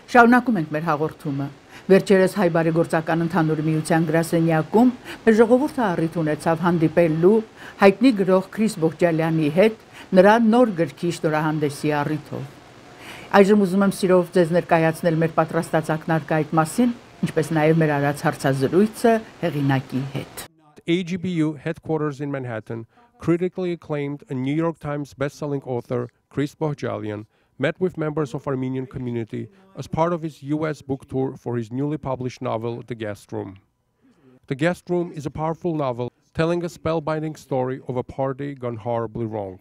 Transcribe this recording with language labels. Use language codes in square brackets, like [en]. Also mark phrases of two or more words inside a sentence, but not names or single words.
[hy] Շարունակում ենք մեր հաղորդումը։ Վերջերս հայ բարեգործական ընդհանուր միության գրասենյակում մեր ժողովուրդը առիթ ունեցավ հանդիպելու հայտնի գրող Քրիս Բոհջալյանի հետ նրա նոր գրքի շնորհանդեսի առիթով։ Այժմ ուզում եմ սիրով ձեզ ներկայացնել մեր պատրաստած ակնարկայիդ մասին, ինչպես նաև մեր արած հարցազրույցը հեղինակի հետ։ [en] AGBU headquarters in Manhattan, critically acclaimed and New York Times bestselling author Chris Bohjalian met with members of Armenian community as part of his US book tour for his newly published novel, The Guest Room. The Guest Room is a powerful novel telling a spellbinding story of a party gone horribly wrong.